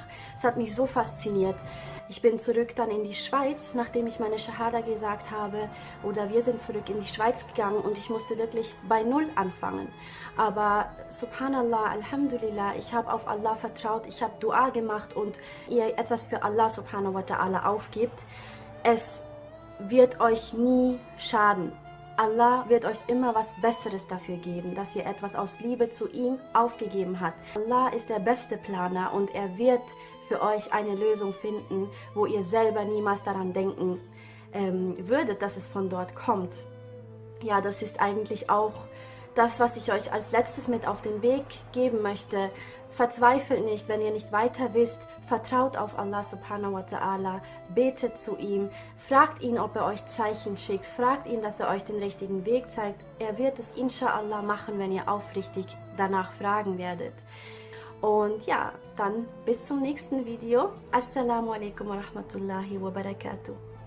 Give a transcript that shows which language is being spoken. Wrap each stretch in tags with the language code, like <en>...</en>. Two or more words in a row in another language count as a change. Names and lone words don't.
<de>Es hat mich so fasziniert. Ich bin zurück dann in die Schweiz, nachdem ich meine Shahada gesagt habe, oder wir sind zurück in die Schweiz gegangen und ich musste wirklich bei Null anfangen. Aber</de> <ar>سبحان الله، الحمد لله,</ar> <de>ich habe auf Allah vertraut, ich habe Dua gemacht, und ihr etwas für</de> <ar>الله سبحانه وتعالى</ar> <de>aufgibt, es wird euch nie schaden. Allah wird euch immer was Besseres dafür geben, dass ihr etwas aus Liebe zu ihm aufgegeben habt. Allah ist der beste Planer und er wird für euch eine Lösung finden, wo ihr selber niemals daran denken würdet, dass es von dort kommt. Ja, das ist eigentlich auch das, was ich euch als letztes mit auf den Weg geben möchte. Verzweifelt nicht, wenn ihr nicht weiter wisst. Vertraut auf</de> <ar>الله سبحانه وتعالى,</ar> <de>betet zu ihm, fragt ihn, ob er euch Zeichen schickt, fragt ihn, dass er euch den richtigen Weg zeigt. Er wird es inshallah machen, wenn ihr aufrichtig danach fragen werdet. Und ja, dann bis zum nächsten Video.</de> <ar>السلام عليكم ورحمة الله وبركاته.</ar>